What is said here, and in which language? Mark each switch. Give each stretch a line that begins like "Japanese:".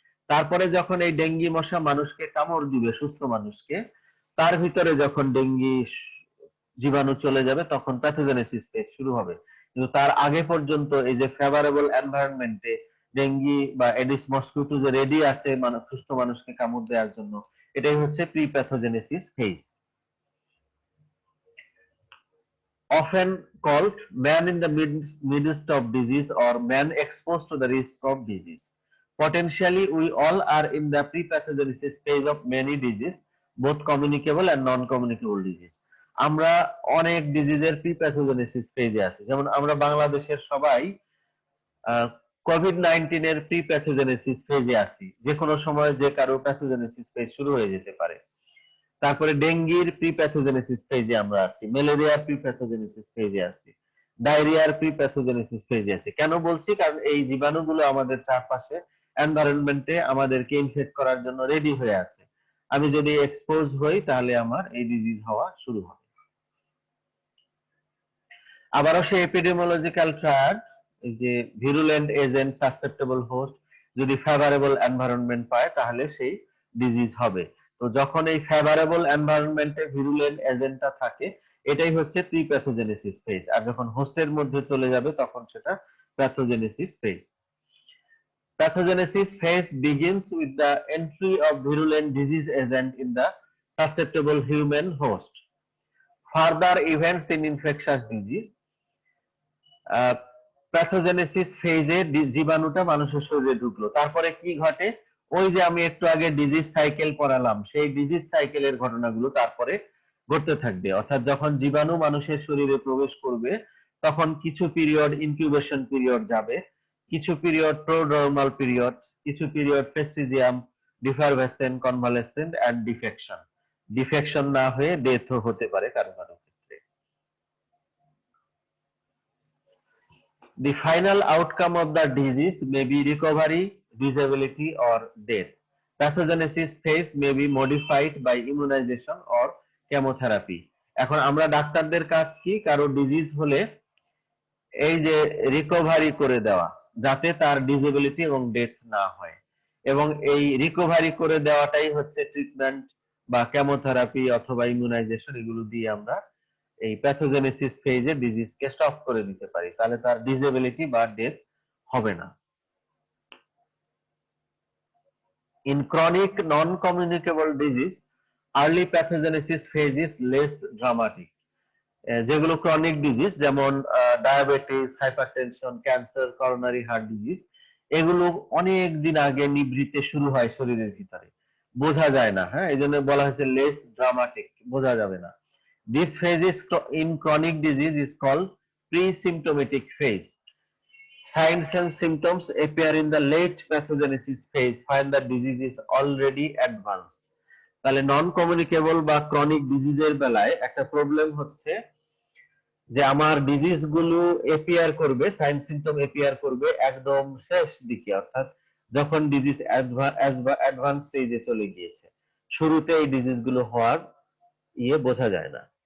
Bangla: তারপরে যখন এই ডেঙ্গি মশা মানুষকে কামড় দিবে, সুস্থ মানুষকে, তার ভিতরে যখন ডেঙ্গি জীবাণু চলে যাবে তখন প্যাথোজেনেসিস ফেজ শুরু হবে। কিন্তু তার আগে পর্যন্ত এই যে ফেভারেবল এনভায়রনমেন্টে ডেঙ্গি বা এডিস মসকিউটো যে রেডি আছে সুস্থ মানুষকে কামড় দেওয়ার জন্য, এটাই হচ্ছে pre pathogenesis phase.
English: Often called man in the midst of disease or man exposed to the risk of disease. Potentially, we all are in the pre-pathogenesis phase of many diseases, both communicable and non-communicable disease.
Bangla: আমরা অনেক ডিজিজের pre-pathogenesis ফেজে আছি। যেমন আমরা বাংলাদেশের সবাই COVID-19 এর pre-pathogenesis ফেজে আছি। যে কোনো সময় যে কারো প্যাথোজেনেসিস ফেজ শুরু হয়ে যেতে পারে। তারপরে ডেঙ্গির প্রিপ্যাথোজেনেসিস ফেজে আমরা আছি, ম্যালেরিয়ার প্রিপ্যাথোজেনেসিস ফেজে আছি, ডায়রিয়ার প্রিপ্যাথোজেনেসিস ফেজে আছি। কেন বলছি? কারণ এই জীবাণুগুলো আমাদের চারপাশে এনভায়রনমেন্টে আমাদেরকে ইনফেক্ট করার জন্য রেডি হয়ে আছে। আমি যদি এক্সপোজ হই তাহলে আমার এই ডিজিজ হওয়া শুরু হবে। আবারও সেই এপিডেমিওলজিক্যাল ট্রায়াড, এই যে ভিরুলেন্ট এজেন্ট, সাসেপ্টেবল হোস্ট, যদি ফেভারেবল এনভায়রনমেন্ট পায় তাহলে সেই ডিজিজ হবে। তো যখন এই ফেভারেবল এনভায়রনমেন্টে ভিরুলেন্ট এজেন্টটা থাকে, এটাই হচ্ছে প্রি প্যাথোজেনেসিস ফেজ। আর যখন হোস্টের মধ্যে চলে যাবে তখন সেটা pathogenesis phase.
English: Pathogenesis phase begins with the entry of virulent disease agent in the susceptible human host. Further events in infectious disease.
Bangla: Pathogenesis ফেজে জীবাণুটা মানুষের শরীরে ঢুকলো, তারপরে কি ঘটে? ওই যে আমি একটু আগে ডিজিজ সাইকেল পড়ালাম, সেই ডিজিজ সাইকেলের ঘটনাগুলো তারপরে ঘটতে থাকবে। অর্থাৎ যখন জীবাণু মানুষের শরীরে প্রবেশ করবে তখন কিছু পিরিয়ড ইনকিউবেশন পিরিয়ড যাবে, কিছু পিরিয়ড প্রোড্রোমাল পিরিয়ড, কিছু পিরিয়ড ফেস্টিজিয়াম, ডিফারভেসেন্ট, কনভালেসেন্ট এন্ড ডিফেকশন। ডিফেকশন না হয়ে ডেথও হতে পারে কারো কারো ক্ষেত্রে।
English: The final outcome of the disease may be recovery, disability, or death. Pathogenesis phase may be modified by immunization or chemotherapy.
Bangla: এখন আমরা ডাক্তারদের কাজ কি? কারো ডিজিজ হলে এই যে রিকভারি করে দেওয়া, যাতে তার ডিসেবিলিটি এবং ডেথ না হয়, এবং এই রিকভারি করে দেওয়াটাই হচ্ছে ট্রিটমেন্ট বা কেমোথেরাপি অথবা ইমিউনাইজেশন, এগুলো দিয়ে আমরা এই প্যাথোজেনেসিস ফেজে ডিজিজকে স্টপ করে দিতে পারি, তাহলে তার ডিসেবিলিটি বা ডেথ হবে না।
English: In chronic non communicable disease, early pathogenesis phase is less dramatic.
Bangla: যেগুলো ক্রনিক ডিজিজ, যেমন diabetes, hypertension, cancer, coronary heart disease, এগুলো অনেক দিন আগে নিভৃতে শুরু হয় শরীরের ভিতরে, বোঝা যায় না। হ্যাঁ, এই জন্য বলা হয়েছে লেস ড্রামাটিক, বোঝা যাবে না।
English: This phase is in chronic disease is called pre-symptomatic phase. Signs and symptoms appear in the late pathogenesis phase when the disease is already advanced.
Bangla: তাহলে নন কমিউনিকেবল বা ক্রনিক ডিজিজের বেলায় একটা প্রবলেম হচ্ছে যে আমার ডিজিজ গুলো এপিয়ার করবে, sign symptom appear করবে একদম শেষ দিকে, অর্থাৎ যখন ডিজিজ অ্যাডভান্স স্টেজে চলে গিয়েছে। শুরুতে এই ডিজিজ গুলো হওয়ার বোঝা যায় না।